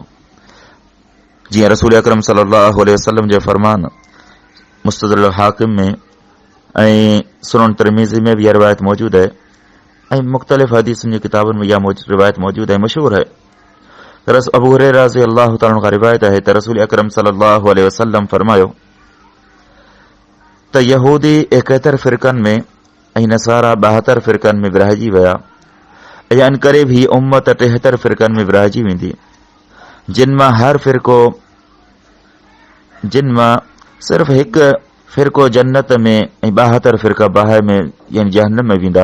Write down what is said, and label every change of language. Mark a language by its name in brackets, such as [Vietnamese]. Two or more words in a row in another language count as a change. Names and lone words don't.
[Sindhi] जीअं रसूल अकरम [Arabic] صلى الله عليه وسلم [Sindhi] जो फरमान मुस्तदरक हाकिम में ऐं सुनन तिरमिज़ी [Urdu] میں بھی یہ روایت موجود ہے [Sindhi] ऐं मुख़्तलिफ़ हदीसुनि जी किताबुनि में [Urdu] یہ روایت موجود ہے، مشہور ہے. [Sindhi] अबू हुरैरा [Arabic] رضي الله تعالى عنه [Sindhi] खां रिवायत है त रसूल अकरम [Arabic] صلى الله عليه وسلم [Sindhi] फरमायो त यहूदी 71 फ़िरक़नि में ऐं नसारा 72 फ़िरक़नि में विरहाइजी विया ऐं अनक़रीब ही उम्मत 73 फ़िरक़नि में विरहाइजी वेंदी, जिन मां सिर्फ़ हिकु फ़िरक़ो जन्नत में ऐं 72 फ़िरक़ा बाहि में यानी जहन्नम में वेंदा।